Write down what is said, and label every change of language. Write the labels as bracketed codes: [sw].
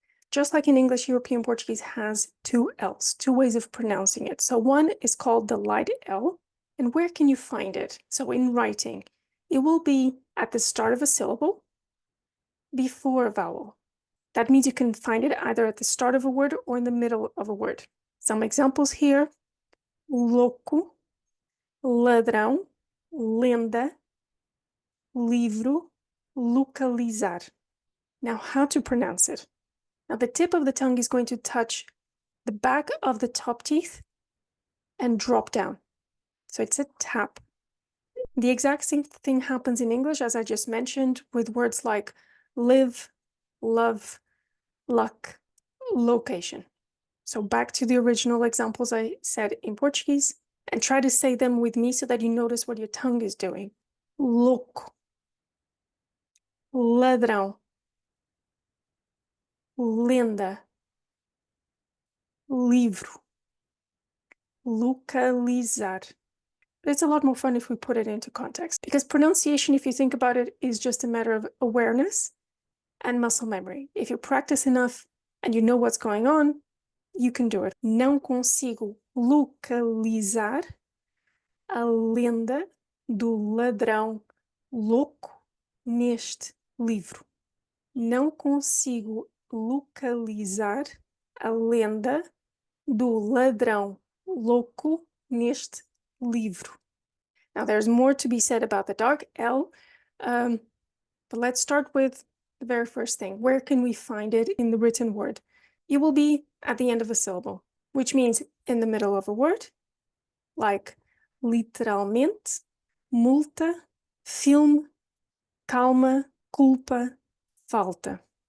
[en] Just like in English, European Portuguese has two L's, two ways of pronouncing it. So one is called the light L, and where can you find it? So in writing, it will be at the start of a syllable, before a vowel. That means you can find it either at the start of a word or in the middle of a word. Some examples here: [pt] louco, ladrão, lenda, livro, localizar. [en] Now, how to pronounce it? Now, the tip of the tongue is going to touch the back of the top teeth and drop down. So it's a tap. The exact same thing happens in English, as I just mentioned, with words like live, love, luck, location. So back to the original examples I said in Portuguese, and try to say them with me so that you notice what your tongue is doing. [pt] Louco, ladrão, lenda, livro, localizar. [en] But it's a lot more fun if we put it into context, because pronunciation, if you think about it, is just a matter of awareness and muscle memory. If you practice enough and you know what's going on, you can do it. [pt] Não consigo localizar a lenda do ladrão louco neste livro. Não consigo localizar a lenda do ladrão louco neste livro. [en] Now, there's more to be said about the dark L, but let's start with the very first thing. Where can we find it in the written word? It will be at the end of a syllable, which means in the middle of a word, like [pt] literalmente, multa, filme, calma, culpa, falta.